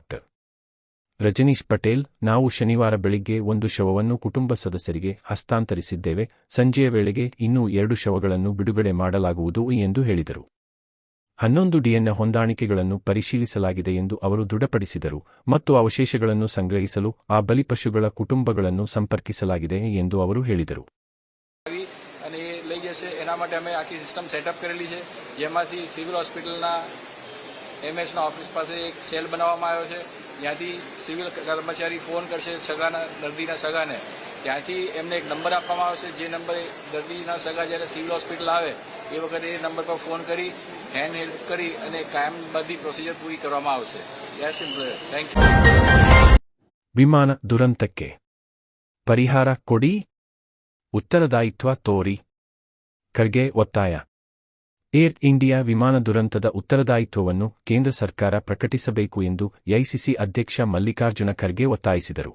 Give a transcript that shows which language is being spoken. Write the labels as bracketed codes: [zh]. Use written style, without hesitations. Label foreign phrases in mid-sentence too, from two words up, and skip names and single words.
[kn] ರಜನೀಶ್ ಪಟೇಲ್, ನಾವು ಶನಿವಾರ ಬೆಳಿಗ್ಗೆ ಒಂದು ಶವವನ್ನು ಕುಟುಂಬ ಸದಸ್ಯರಿಗೆ ಹಸ್ತಾಂತರಿಸಿದ್ದೇವೆ, ಸಂಜೆಯ ವೇಳೆಗೆ ಇನ್ನೂ 2 ಶವಗಳನ್ನು ಬಿಡುಗಡೆ ಮಾಡಲಾಗುವುದು ಎಂದು ಹೇಳಿದರು. 11 ಡಿಎನ್ಎ ಹೊಂದಾಣಿಕೆಗಳನ್ನು ಪರಿಶೀಲಿಸಲಾಗಿದೆ ಎಂದು ಅವರು ದೃಢಪಡಿಸಿದರು ಮತ್ತು ಅವಶೇಷಗಳನ್ನು ಸಂಗ್ರಹಿಸಲು ಆ ಬಲಿಪಶುಗಳ ಕುಟುಂಬಗಳನ್ನು ಸಂಪರ್ಕಿಸಲಾಗಿದೆ ಎಂದು ಅವರು ಹೇಳಿದರು. [gu] ત્યાંથી સિવિલ કર્મચારી ફોન કરશે દર્દીના સગાને, ત્યાંથી એમને એક નંબર આપવામાં આવશે, જે નંબરે દર્દીના સગા જ્યારે સિવિલ હોસ્પિટલ આવે એ વખતે એ નંબર પર ફોન કરી [en] hand help [gu] કરી અને કાયમ બધી પ્રોસિજર પૂરી કરવામાં આવશે. [en] Simple. Thank you. [kn] ವಿಮಾನ ದುರಂತಕ್ಕೆ ಪರಿಹಾರ ಕೊಡಿ, ಉತ್ತರದಾಯಿತ್ವ ತೋರಿ. ಖರ್ಗೆ ಒತ್ತಾಯ. ಏರ್ ಇಂಡಿಯಾ ವಿಮಾನ ದುರಂತದ ಉತ್ತರದಾಯಿತ್ವವನ್ನು ಕೇಂದ್ರ ಸರ್ಕಾರ ಪ್ರಕಟಿಸಬೇಕು ಎಂದು ಎಐಸಿಸಿ ಅಧ್ಯಕ್ಷ ಮಲ್ಲಿಕಾರ್ಜುನ ಖರ್ಗೆ ಒತ್ತಾಯಿಸಿದರು.